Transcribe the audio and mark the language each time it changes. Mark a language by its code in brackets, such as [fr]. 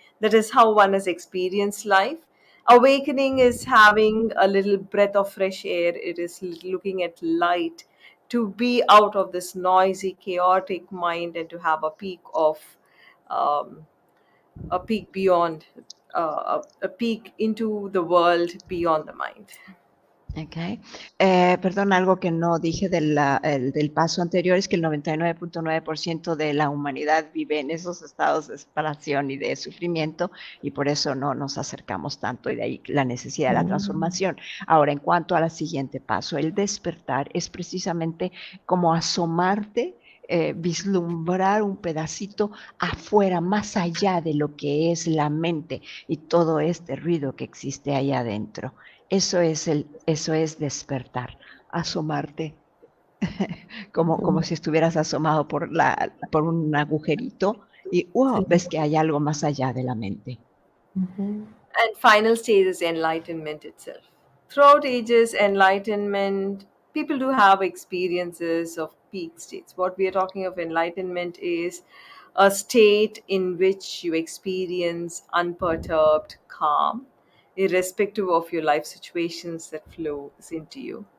[en] That is how one has experienced life. Awakening is having a little breath of fresh air. It is looking at light, to be out of this noisy, chaotic mind and to have a peek of a peek beyond, a peek into the world beyond the mind. Okay. [es] Perdón, algo que no dije del paso anterior es que el 99.9% de la humanidad vive en esos estados de separación y de sufrimiento, y por eso no nos acercamos tanto, y de ahí la necesidad de la transformación. Ahora, en cuanto al siguiente paso, el despertar es precisamente como asomarte, vislumbrar un pedacito afuera, más allá de lo que es la mente y todo este ruido que existe ahí adentro. Eso es despertar, asomarte, como si estuvieras asomado por un agujerito y wow, ves que hay algo más allá de la mente. [en] And final stage is enlightenment itself. Throughout ages, enlightenment, people do have experiences of peak states. What we are talking of enlightenment is a state in which you experience unperturbed calm, irrespective of your life situations that flows into you.